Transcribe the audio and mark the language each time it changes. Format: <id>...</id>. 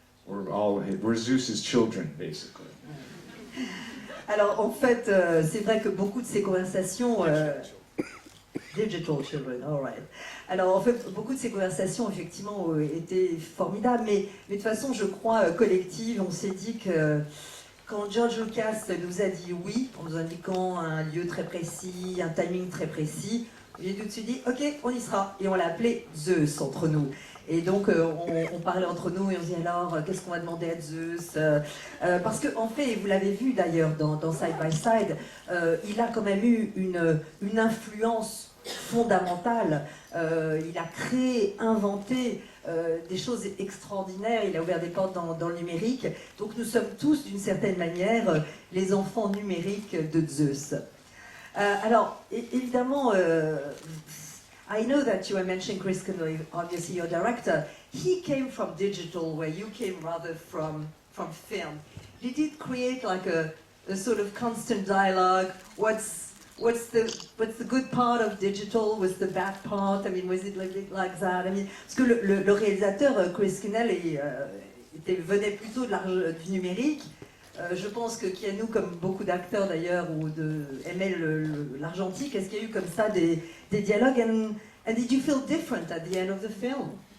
<en>We're Zeus's children, basically.</en> <fr>Alors en fait, c'est vrai que beaucoup de ces conversations...</fr> <en>Digital children, all right.</en> <fr>Alors en fait, beaucoup de ces conversations effectivement étaient formidables, mais de toute façon, je crois, collective, on s'est dit que quand George Lucas nous a dit oui, en nous indiquant un lieu très précis, un timing très précis, j'ai tout de suite dit ok, on y sera, et on l'a appelé Zeus entre nous. Et donc on parlait entre nous et on se dit alors qu'est-ce qu'on va demander à Zeus, parce qu'en fait, et vous l'avez vu d'ailleurs dans Side by Side, il a quand même eu une influence fondamentale. Il a créé, inventé des choses extraordinaires, il a ouvert des portes dans le numérique. Donc nous sommes tous d'une certaine manière les enfants numériques de Zeus. Alors évidemment,</fr> <en>I know that you were mentioning Chris Conley, obviously your director. He came from digital, where you came rather from film. Did it create like a sort of constant dialogue? What's the good part of digital? What's the bad part? I mean, was it like that? I mean,</en> <fr>parce que le réalisateur Chris Conley venait plutôt du numérique. Je pense que Keanu, comme beaucoup d'acteurs d'ailleurs, aimait l'argentique. Est-ce qu'il y a eu comme ça des dialogues?</fr> <en>And did you feel different at the end of the film?</en>